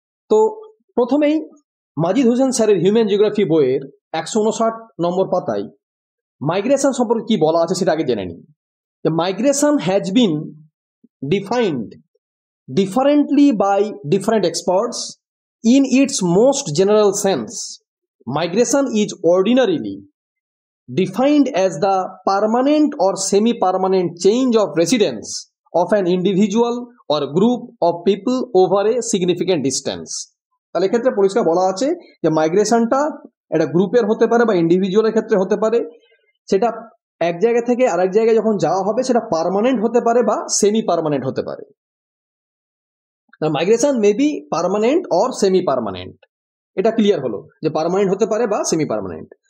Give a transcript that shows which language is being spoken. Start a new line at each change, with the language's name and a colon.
Bangla: তো প্রথমেই মাজিদ হোসেন স্যারের হিউম্যান জিওগ্রাফি বইয়ের 159 নম্বর পাতায় মাইগ্রেশন সম্পর্কে কি বলা আছে সেটা আগে জেনে নিন।
English: Migration has been defined differently by different experts. In its most general sense, migration is ordinarily defined as the permanent or semi-permanent change of residence of an individual or group of people over a significant distance.
Bangla: তাহলে ক্ষেত্রে পরিষ্কার বলা আছে যে মাইগ্রেশনটা একটা গ্রুপের হতে পারে বা ইন্ডিভিজুয়ালের ক্ষেত্রে হতে পারে। সেটা এক জায়গা থেকে আরেক জায়গায় যখন যাওয়া হবে সেটা পার্মানেন্ট হতে পারে বা সেমি পার্মানেন্ট হতে পারে।
English: migration may be permanent or semi permanent,
Bangla: এটা ক্লিয়ার হলো যে পার্মানেন্ট হতে পারে বা সেমি পার্মানেন্ট।